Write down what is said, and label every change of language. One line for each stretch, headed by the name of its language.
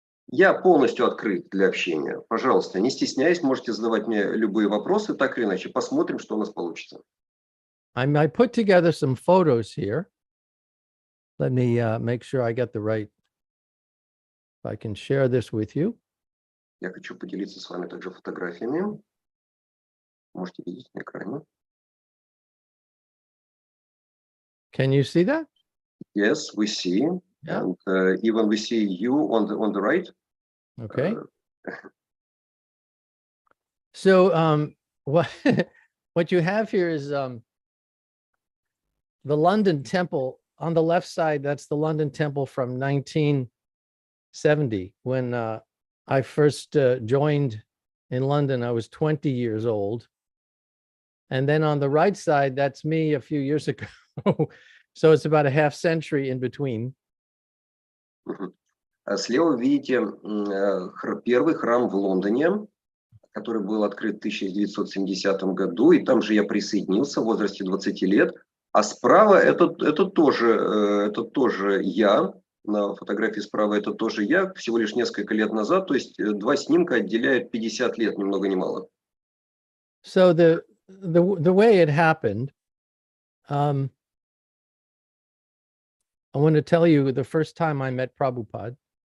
Russian: Я полностью открыт для общения. Пожалуйста, не стесняясь, можете задавать мне любые вопросы, так или иначе. Посмотрим, что у нас получится.
English: I put together some photos here. Let me make sure I get the right. If I can share this with you.
Russian: Я хочу поделиться с вами также фотографиями. Можете видеть на экране.
English: Can you see that? Yes, we see. Yeah. And even we see you on the right. Okay. So what you have here is the London Temple on the left side. That's the London Temple from 1970 when I first joined in London. I was 20 years old. And then on the right side, that's me a few years ago. So it's about a half century in between.
Russian: Слева вы видите первый храм в Лондоне, который был открыт в 1970 году, и там же я присоединился в возрасте 20 лет. А справа это тоже я. На фотографии справа это тоже я, всего лишь несколько лет назад. То есть 2 снимка отделяют 50 лет, ни много ни мало.
English: So the way it happened, I want to tell you the first time I met Prabhupada.